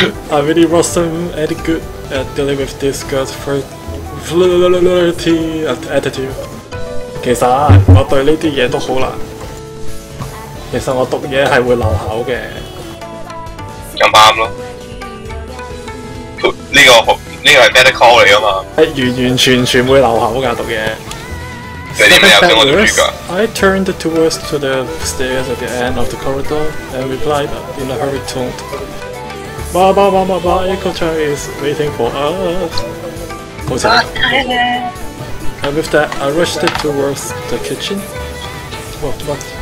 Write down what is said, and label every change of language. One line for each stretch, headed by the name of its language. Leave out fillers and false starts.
English: I really wasn't any good at dealing with this girl's flirty attitude.
Cantonese: 其實我對呢啲嘢都好難。其實我讀嘢係會漏口嘅。咁啱咯。呢個係 better call 嚟㗎嘛。係完全會漏口㗎讀嘢。你啲咩有想我讀住㗎
English: I turned towards to the stairs at the end of the corridor and replied in a hurried tone. Echo-chan is waiting for us. And with that, I rushed towards the kitchen. What?